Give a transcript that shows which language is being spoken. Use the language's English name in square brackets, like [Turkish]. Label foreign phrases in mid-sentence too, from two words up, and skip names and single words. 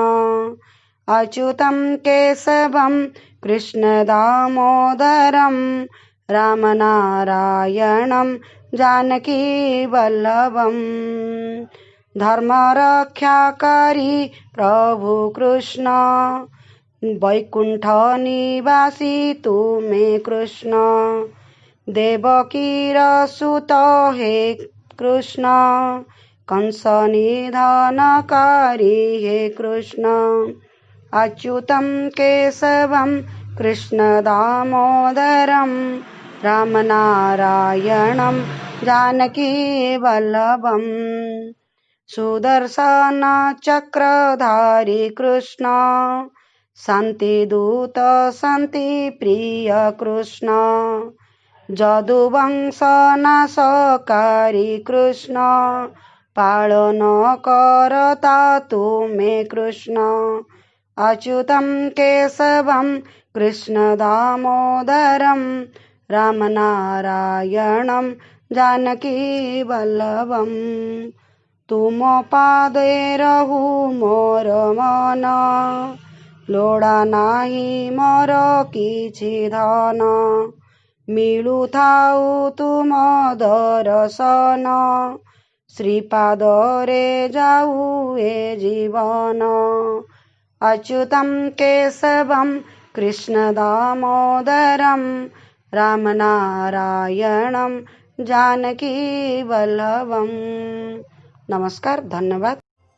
[Sanskrit] अच्युतं केशवं कृष्ण दामोदरं रामनारायणं जानकी वल्लभं [Odia] ଧର୍ମରକ୍ଷାକାରୀ ପ୍ରଭୁ କୃଷ୍ଣ ବୈକୁଣ୍ଠ ନିବାସୀ ତୁମେ କୃଷ୍ଣ ଦେବକୀର ସୁତ ହେ କୃଷ୍ଣ କଂସ ନିଧନକାରୀ ହେ କୃଷ୍ଣ। [Sanskrit] अच्युतं केशवं कृष्ण दामोदरं रामनारायणं जानकी वल्लभं [Odia] ସୁଦର୍ଶନ ଚକ୍ରଧାରୀ କୃଷ୍ଣ ଶାନ୍ତିଦୂତ ଶାନ୍ତି ପ୍ରିୟ କୃଷ୍ଣ ଯଦୁବଂଶ ନାଶକାରୀ କୃଷ୍ଣ ପାଳନ କର୍ତ୍ତା ତୁମେ କୃଷ୍ଣ। [Sanskrit] अच्युतं केशवं कृष्ण दामोदरं रामनारायणं जानकी [Odia] ବଲ୍ଲଭଂ ତୁମ ପାଦେ ରହୁ ମୋର ମନ ଲୋଡ଼ା ନାହି ମୋର କିଛି ଧନ ମିଳୁ ଥାଉ ତୁମ ଦର୍ଶନ ଶ୍ରୀପାଦ ରେ ଯାଉ ଏ ଜୀବନ। [Sanskrit] अच्युतं केशवं कृष्ण दामोदरं रामनारायणं जानकी वल्लभं। [Hindi] नमस्कार, धन्यवाद।